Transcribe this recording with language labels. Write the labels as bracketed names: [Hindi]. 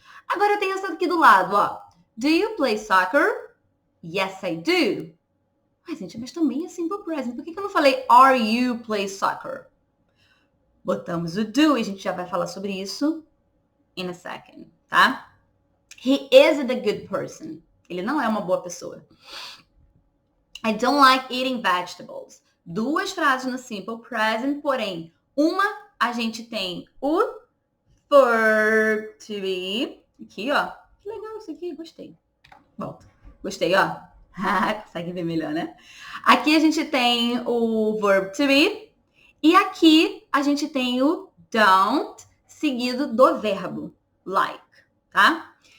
[Portuguese] Agora, eu tenho essa aqui do lado, ó. [English] Do you play soccer? Yes, I do. [Portuguese] Ai, gente, mas também é simple present. Por que eu não falei [English] are you play soccer? [Portuguese] Botamos o do e a gente já vai falar sobre isso [English] in a second, [Portuguese] tá? [English] He isn't a good person. [Portuguese] Ele não é uma boa pessoa. [English] I don't like eating vegetables. [Portuguese] Duas frases no simple present, porém, uma a gente tem o verb to be. Aqui, ó. Que legal isso aqui, gostei. Volta. Gostei, ó. Consegue ver melhor, né? Aqui a gente tem o verb to be e aqui a gente tem o don't seguido do verbo like, tá?